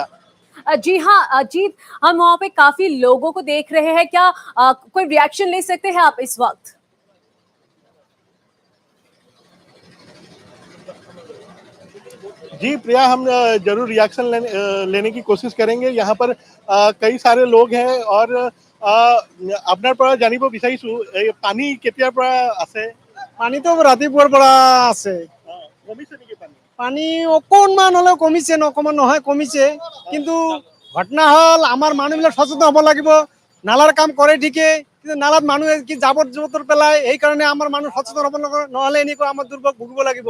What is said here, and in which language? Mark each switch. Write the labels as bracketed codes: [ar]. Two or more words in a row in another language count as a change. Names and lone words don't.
[hi] जी हाँ अजीत, हम वहाँ पे काफी लोगों को देख रहे हैं, क्या कोई रिएक्शन ले सकते हैं आप इस वक्त? जी प्रिया, हम जरूर रिएक्शन लेने की कोशिश करेंगे। यहाँ पर कई सारे लोग हैं और [as] আপনার পৰা জানিব বিচাৰিছো পানী কেতিয়াৰ পৰা আছে? পানীটো ৰাতিপুৱাৰ পৰা আছে। কমিছে নেকি পানী? পানী অকণমান হ'লেও কমিছে, অকণমান নহয় কমিছে, কিন্তু ঘটনা হ'ল আমাৰ মানুহবিলাক সচেতন হ'ব লাগিব। নালাৰ কাম কৰে ঠিকে, কিন্তু নালাত মানুহে কি জাবৰ জোঁথৰ পেলায়, সেইকাৰণে আমাৰ মানুহ সচেতন হ'ব নহ'লে এনেকুৱা আমাৰ দুৰ্ভোগ ভুগিব লাগিব।